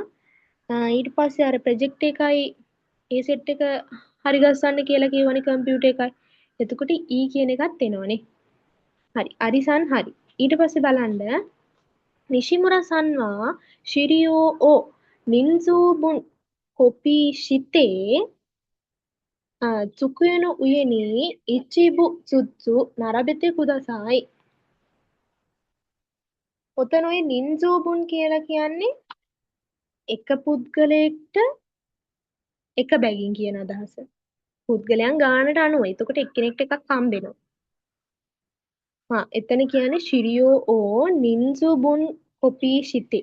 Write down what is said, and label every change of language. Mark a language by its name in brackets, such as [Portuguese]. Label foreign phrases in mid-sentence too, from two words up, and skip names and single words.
[Sinhala] ඊට පස්සේ අර ප්‍රොජෙක්ට් එකයි ඒ සෙට් එක හරි ගස්සන්න කියලා කියවනේ කම්පියුටර් එකයි. එතකොට E කියන එකත් එනවනේ. හරි. අරිසන් හරි. ඊට පස්සේ බලන්න [Japanese] 西村さんは資料を人数分コピーして机の上に一部ずつ並べてください. [Sinhala] ඔතන ඔය නින්සෝබුන් කියලා කියන්නේ එක පුද්ගලයෙක්ට එක බැගින් කියන අදහස. පුද්ගලයන් ගානට අනුව. එතකොට එක්කෙනෙක්ට එකක් හම්බෙනවා. එතන කියන්නේ [Japanese] 資料を人数分コピーして.